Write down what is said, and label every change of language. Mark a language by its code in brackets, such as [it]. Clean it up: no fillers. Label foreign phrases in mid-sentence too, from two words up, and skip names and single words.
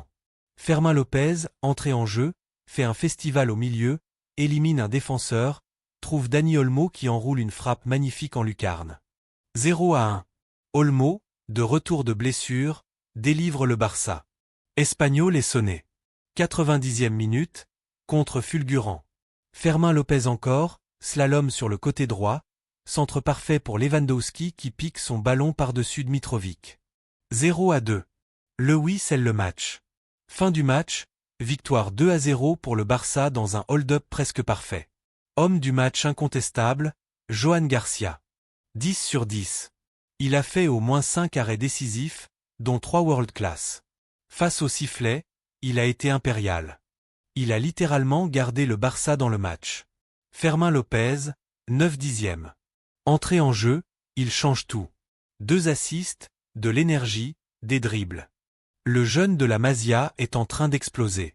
[fr] Fermín López, entré en jeu, fait un festival au milieu, élimine un défenseur, trouve Dani Olmo qui enroule une frappe magnifique en lucarne. 0-1. Olmo, de retour de blessure, délivre le Barça. Espanyol est sonné. 90e minute, contre fulgurant. Fermín López encore, slalom sur le côté droit, centre parfait pour Lewandowski qui pique son ballon par-dessus Dmitrovic. 0-2. Lewis scelle le match. Fin du match, victoire 2-0 pour le Barça dans un hold-up presque parfait. Homme du match incontestable, Johan Garcia. 10 sur 10. Il a fait au moins 5 arrêts décisifs, dont 3 [en] world class. [fr] Face au sifflet, il a été impérial. Il a littéralement gardé le Barça dans le match. Fermín López, 9/10. Entré en jeu, il change tout. 2 assists, de l'énergie, des dribbles. Le jeune de la Masia est en train d'exploser.